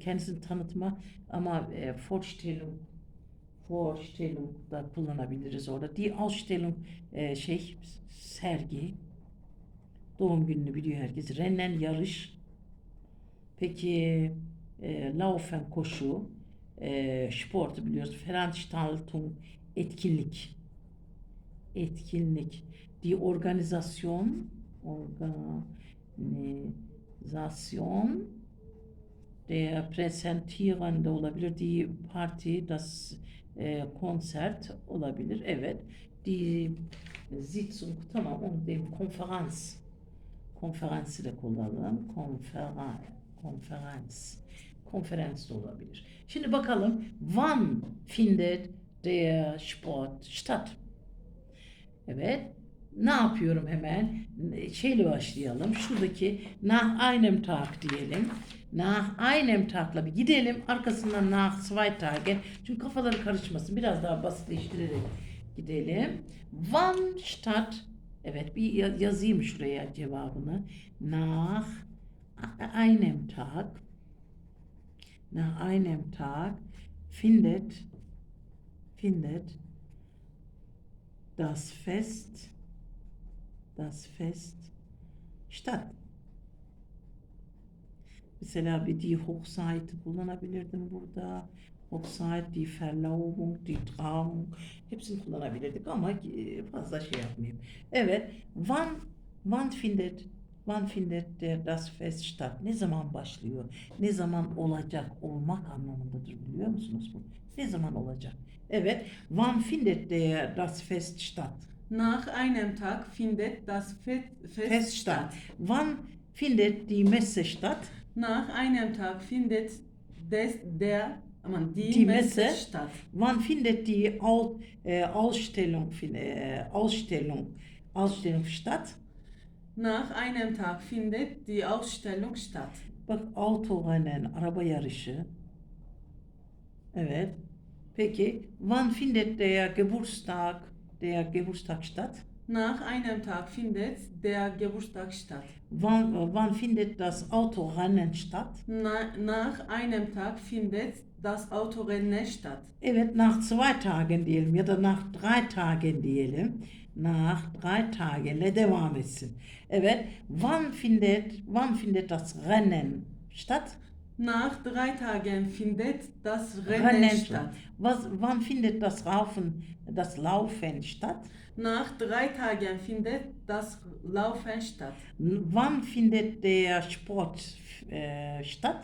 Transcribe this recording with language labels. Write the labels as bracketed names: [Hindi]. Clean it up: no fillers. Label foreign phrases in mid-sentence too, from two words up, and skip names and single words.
[Turkish] Kendisini tanıtma, ama Vorstellung da kullanabiliriz orada. [German] Die Ausstellung, [Turkish] sergi. Doğum gününü biliyor herkes. Rennen, yarış. Peki Laufen, koşu. Sportu biliyoruz. Veranstaltung, etkinlik. [German] Die Organisation der Präsentierende olabilir. Die Party, das Konzert olabilir. [Turkish] Evet. [German] Die Sitzung, [Turkish] tamam, onu diyeyim. Konferansı da kullanalım. Konferans da olabilir. Şimdi bakalım. [German] Wann findet der Sport statt? [Turkish] Evet. Ne yapıyorum hemen? Şeyle başlayalım. Şuradaki [German] nach einem Tag [Turkish] diyelim. [German] Nach einem Tag'la [Turkish] bir gidelim. Arkasından [German] nach zwei Tage. [Turkish] Çünkü kafaları karışmasın. Biraz daha basitleştirerek gidelim. [German] Wann statt? [Turkish] Evet, bir yazayım şuraya cevabını. [German] Nach einem Tag. Nach einem Tag findet das Fest statt. [Turkish] Mesela bir [German] die Hochzeit [Turkish] kullanabilirdim burada. [German] Hochzeit, die Verlobung, die Trauung, [Turkish] hepsini kullanabilirdik ama fazla şey yapmayayım. Evet, [German] wann findet Wann findet das Fest statt? [Turkish] Ne zaman başlıyor? Ne zaman olacak? Olmak anlamındadır, biliyor musunuz bu? Ne zaman olacak? Evet. [German] Wann findet das Fest statt? Nach einem Tag findet das Fest statt. Wann findet die Messe statt? Nach einem Tag findet die Die Messe Messe. statt. Wann findet die Ausstellung statt? Nach einem Tag findet die Ausstellung statt. [Turkish] Bak, Autorennen, araba yarışı. Evet. Peki, [German] wann findet der Geburtstag statt? Nach einem Tag findet der Geburtstag statt. Wann findet das Autorennen statt? Nach einem Tag findet das Autorennen statt. [Turkish] Evet, [German] nach 2 Tagen [Turkish] diyelim ya da [German] nach 3 Tagen [Turkish] diyelim. [German] Nach 3 Tagen'le [Turkish] devam etsin. Evet, [German] wann findet das Rennen statt? Nach 3 Tagen findet das Rennen statt. Wann findet das Laufen statt? Nach 3 Tagen findet das Laufen statt. Wann findet der Sport statt?